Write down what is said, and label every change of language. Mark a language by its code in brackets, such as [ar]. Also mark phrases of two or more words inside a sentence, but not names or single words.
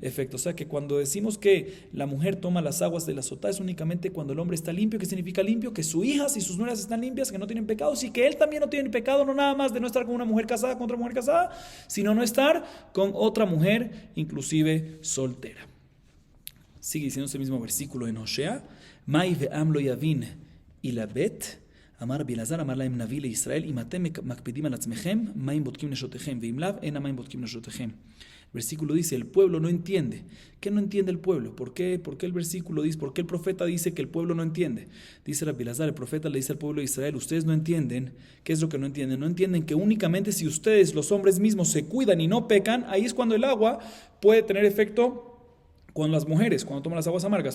[es] O sea que cuando decimos que la mujer toma las aguas de la sotá es únicamente cuando el hombre está limpio. ¿Qué significa limpio? Que sus hijas y sus nueras están limpias, que no tienen pecados y que él también no tiene pecado, no nada más de no estar con una mujer casada, con otra mujer casada, sino no estar con otra mujer, inclusive soltera. Sigue diciendo ese mismo versículo en Osea: [he] מאי ועם לא יבין ילבט אמר ר' אלעזר אמר להם נביא ל ישראל אם אתם מקפידים על עצמכם מים בודקים נשותיכם ואם לאו אין מים בודקים נשותיכם veim lav ena maim botkim neshotechem. [es] El versículo dice, el pueblo no entiende. ¿Qué no entiende el pueblo? ¿Por qué el versículo dice, por qué el profeta dice que el pueblo no entiende? Dice Rabbi Elazar, el profeta le dice al pueblo de Israel, ustedes no entienden. ¿Qué es lo que no entienden? No entienden que únicamente si ustedes, los hombres mismos, se cuidan y no pecan, ahí es cuando el agua puede tener efecto con las mujeres, cuando toman las aguas amargas.